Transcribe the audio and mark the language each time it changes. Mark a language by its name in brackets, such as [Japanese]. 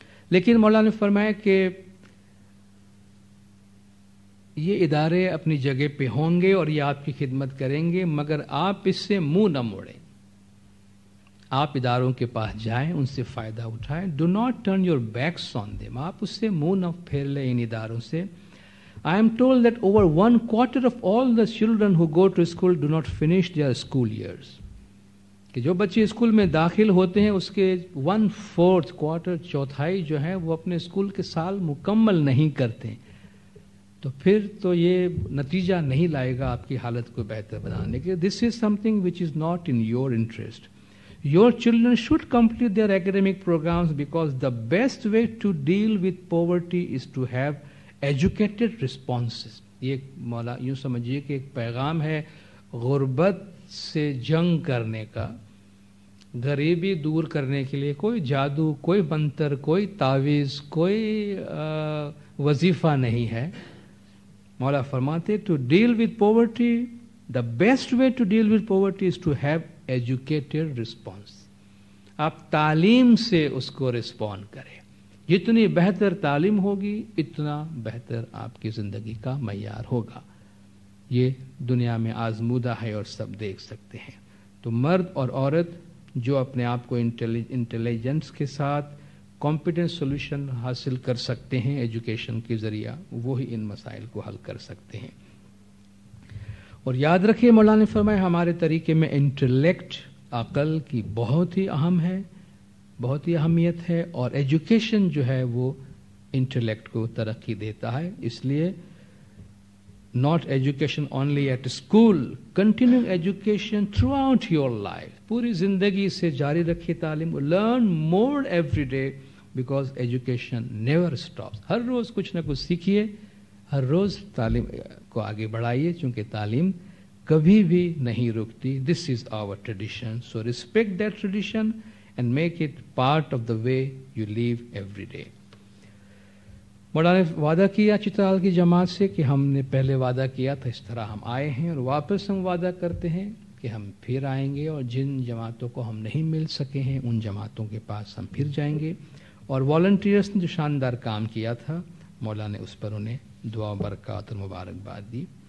[Urdu] لیکن مولانا نے فرمایا کہ یہ ادارے اپنی جگہ پہ ہوں گے اور یہ آپ کی خدمت کریں گے، مگر آپ اس سے منہ نہ موڑیں. آپ اداروں کے پاس جائیں، ان سے فائدہ اٹھائیں. [English] Do not turn your backs on them. [Urdu] آپ اس سے منہ نہ پھیر لیں ان اداروں سے. [English] I am told that over 1/4 of all the children who go to school do not finish their school years. [Urdu] کہ جو بچے اسکول میں داخل ہوتے ہیں اس کے 1/4 چوتھائی جو ہے وہ اپنے اسکول کے سال مکمل نہیں کرتے، تو پھر تو یہ نتیجہ نہیں لائے گا آپ کی حالت کو بہتر بنانے کے. [English] This is something which is not in your interest. Your children should complete their academic programs because the best way to deal with poverty is to have educated responses. [Urdu] یہ مولا یوں سمجھیے کہ ایک پیغام ہے غربت سے جنگ کرنے کا. غریبی دور کرنے کے لیے کوئی جادو، کوئی منتر، کوئی تعویذ، کوئی وظیفہ نہیں ہے. مولا فرماتے [English] to deal with poverty, the best way to deal with poverty is to have educated response. [Urdu] آپ تعلیم سے اس کو رسپونڈ کریں. جتنی بہتر تعلیم ہوگی اتنا بہتر آپ کی زندگی کا معیار ہوگا. یہ دنیا میں آزمودہ ہے اور سب دیکھ سکتے ہیں. تو مرد اور عورت جو اپنے آپ کو انٹیلیجنس کے ساتھ کمپیٹنٹ سولوشن حاصل کر سکتے ہیں ایجوکیشن کے ذریعہ، وہی ان مسائل کو حل کر سکتے ہیں. اور یاد رکھیے مولانا نے فرمایا ہمارے طریقے میں انٹلیکٹ، عقل کی بہت ہی اہم ہے، بہت ہی اہمیت ہے، اور ایجوکیشن جو ہے وہ انٹلیکٹ کو ترقی دیتا ہے. اس لیے [English] not education only at school, continuing education throughout your life. [Urdu] پوری زندگی سے جاری رکھیے تعلیم. [English] learn more every day because education never stops. [Urdu] ہر روز کچھ نہ کچھ سیکھیے، ہر روز تعلیم کو آگے بڑھائیے، چونکہ تعلیم کبھی بھی نہیں رکتی. [English] This is our tradition, so respect that tradition and make it part of the way you live every day. [Urdu] مولانا نے وعدہ کیا چترال کی جماعت سے کہ ہم نے پہلے وعدہ کیا تھا اس طرح ہم آئے ہیں، اور واپس ہم وعدہ کرتے ہیں کہ ہم پھر آئیں گے، اور جن جماعتوں کو ہم نہیں مل سکے ہیں ان جماعتوں کے پاس ہم پھر جائیں گے. اور والنٹیئرس نے جو شاندار کام کیا تھا مولانا نے اس پر انہیں دعا برکات اور مبارکباد دی.